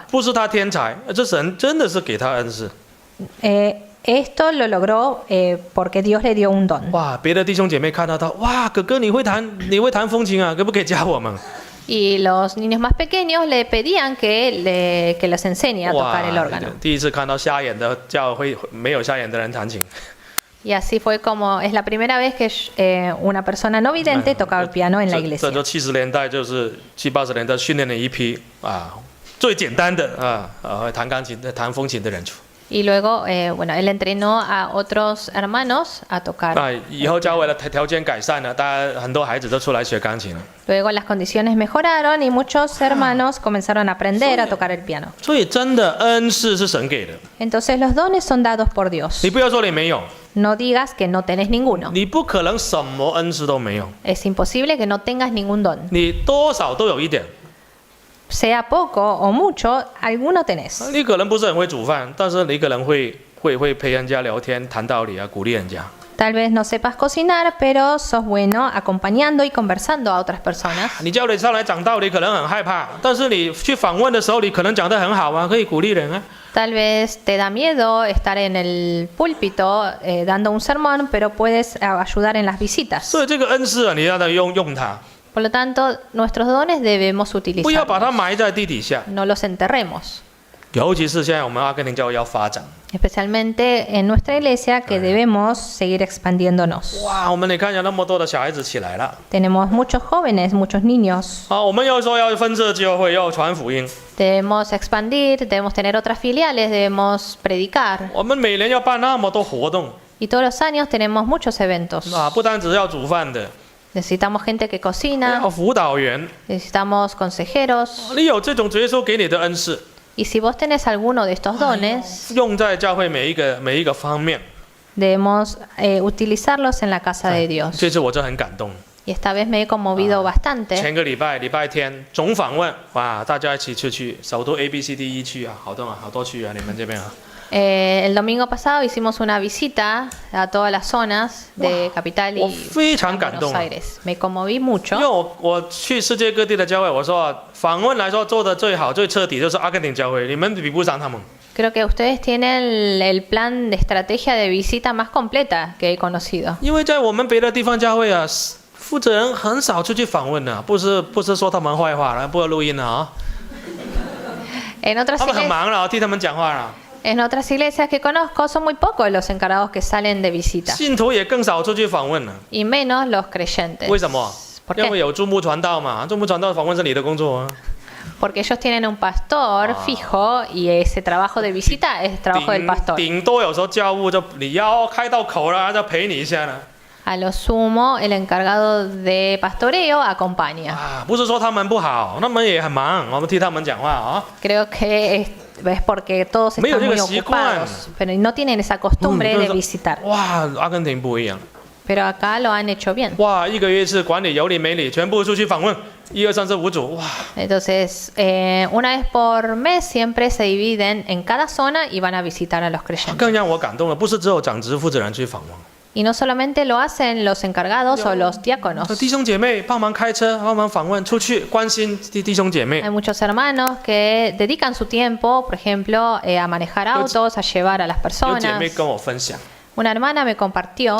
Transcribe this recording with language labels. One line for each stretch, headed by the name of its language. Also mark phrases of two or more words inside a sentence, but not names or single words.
Chinese: 不是他天才，这神真的是给他恩赐。
Spanish: Esto lo logró porque Dios le dio un don.
Chinese: 哇，别的弟兄姐妹看到他，哇，哥哥你会弹风琴啊，可不可以教我们？
Spanish: Y los niños más pequeños le pedían que les enseñe a tocar el órgano.
Chinese: 第一次看到瞎眼的教会没有瞎眼的人弹琴。
Spanish: Y así fue como es la primera vez que una persona no vidente tocaba el piano en la
Chinese: 这
Spanish: iglesia.
Chinese: 就70年代，就是70、80年代训练了一批啊，最简单的弹钢琴、弹风琴的人。
Spanish: Y luego, bueno, él entrenó a otros hermanos a tocar.
Chinese: 那以后教会的条件改善了，大家很多孩子都出来学钢琴了。
Spanish: Luego las condiciones mejoraron y muchos hermanos comenzaron a aprender a tocar el piano.
Chinese: 所以真的恩赐是神给的，
Spanish: Entonces los dones son dados por Dios.
Chinese: 你不要说你没有，
Spanish: No digas que no tenés ninguno.
Chinese: 你不可能什么恩赐都没有，
Spanish: Es imposible que no tengas ningún don.
Chinese: 你多少都有一点。
Spanish: Sea poco o mucho, alguno tenés.
Chinese: 你可能不是很会煮饭，但是你可能会陪人家聊天、谈道理啊，鼓励人家。
Spanish: Tal vez no sepas cocinar, pero sos bueno acompañando y conversando a otras personas.
Chinese: 你教你上来讲道理可能很害怕，但是你去访问的时候，你可能讲得很好啊，可以鼓励人啊。
Spanish: Tal vez te da miedo estar en el púlpito dando un sermón, pero puedes ayudar en las visitas.
Chinese: 所以这个恩赐啊，你要用它，
Spanish: Por lo tanto, nuestros dones debemos
Chinese: 不要把它
Spanish: utilizarlos.
Chinese: 埋在地底下。
Spanish: No los enterremos.
Chinese: 尤其是现在我们阿根廷教会要发展，
Spanish: Especialmente en nuestra iglesia que debemos seguir expandiéndonos.
Chinese: 哇，我们你看有那么多的小孩子起来了。
Spanish: Tenemos muchos jóvenes, muchos niños.
Chinese: 好，我们又说要分社教会，要传福音，
Spanish: Debemos expandir, debemos tener otras filiales, debemos predicar.
Chinese: 我们每年要办那么多活动
Spanish: Y todos los años tenemos muchos eventos.
Chinese: 啊，不单只要煮饭的，
Spanish: Necesitamos gente que cocina,
Chinese: 要辅导员。
Spanish: necesitamos consejeros.
Chinese: 你有这种主耶稣给你的恩赐，
Spanish: Y si vos tenés alguno de estos dones,
Chinese: 用在教会每一个方面。
Spanish: debemos utilizarlos en la casa de Dios.
Chinese: 这次我就很感动。
Spanish: Y esta vez me he conmovido bastante.
Chinese: 前个礼拜天总访问，哇，大家一起出去首都 ABCD 区啊，好多区啊，你们这边啊。
Spanish: El domingo pasado hicimos una visita a todas las zonas de Capital
Chinese: 我
Spanish: y
Chinese: 非常感
Spanish: Buenos
Chinese: 动啊，
Spanish: Aires. Me conmoví
Chinese: 因
Spanish: mucho
Chinese: 为我去世界各地的教会，我说啊访问来说做的最好、最彻底就是阿根廷教会，你们比不上他们。
Spanish: Creo que ustedes tienen el plan de estrategia de visita más completa que he conocido.
Chinese: 因为在我们别的地方教会啊，负责人很少出去访问的，不是说他们坏话了，不要录音了啊，
Spanish: En otras
Chinese: 他们很
Spanish: iglesias,
Chinese: 忙了，替他们讲话了。
Spanish: en otras iglesias que conozco son muy pocos los encargados que salen de visita
Chinese: 信徒也更少出去访问了， y menos los creyentes. 为什么？
Spanish: ¿Por
Chinese: 因为
Spanish: qué?
Chinese: 有注目传道嘛，注目传道访问是你的工作啊。
Spanish: Porque ellos tienen un pastor fijo y ese trabajo de visita es trabajo del pastor.
Chinese: 顶多有时候教务就你要开到口了，就陪你一下了。
Spanish: A lo sumo, el encargado de pastoreo acompaña.
Chinese: 啊，不是说他们不好，他们也很忙，我们替他们讲话啊。
Spanish: Creo que es porque todos Medio están muy que ocupados, pero no tienen esa costumbre de visitar.
Chinese: 哇，阿根廷不一样，
Spanish: Pero acá lo han hecho bien.
Chinese: 哇，一个月是管理有理没理，全部出去访问，1、2、3、4、5组，哇，
Spanish: Entonces, una vez por mes siempre se dividen en cada zona y van a visitar a los creyentes.
Chinese: 更让我感动的不是只有长职负责人去访问，
Spanish: Y no solamente lo hacen los encargados o los diáconos.
Chinese: 弟兄姐妹帮忙开车，帮忙访问，出去关心弟兄姐妹
Spanish: Hay。muchos hermanos que dedican su tiempo, por ejemplo, a manejar autos, a llevar a las
Chinese: 有姐妹
Spanish: personas.
Chinese: 跟我分享，
Spanish: Una hermana me compartió,